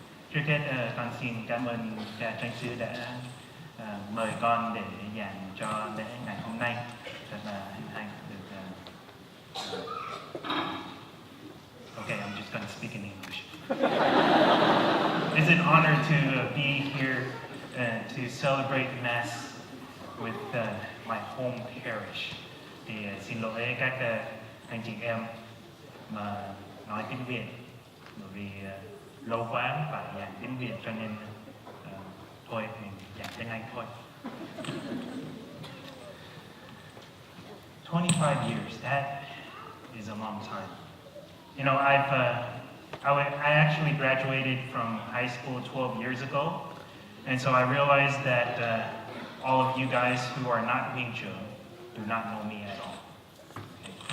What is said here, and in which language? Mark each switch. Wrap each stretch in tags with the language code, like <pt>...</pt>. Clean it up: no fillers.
<vi>Trước hết con xin cảm ơn cha Tránh Sứ đã mời con để giảng cho lễ ngày hôm nay. Rất là hân hạnh được.</vi> <en>Okay, I'm just going to speak in English. It's an honor to be here to celebrate Mass with my home parish.</en> <vi>Thì xin lỗi các anh chị em mà nói tiếng Việt, bởi vì lâu quá phải giảng tiếng Việt cho nên thôi mình giảng tiếng Anh thôi.</vi> <en>25 years, that is a long time. You know, I actually graduated from high school 12 years ago, and so I realized that all of you guys who are not Wingju do not know me at all. Okay.</en>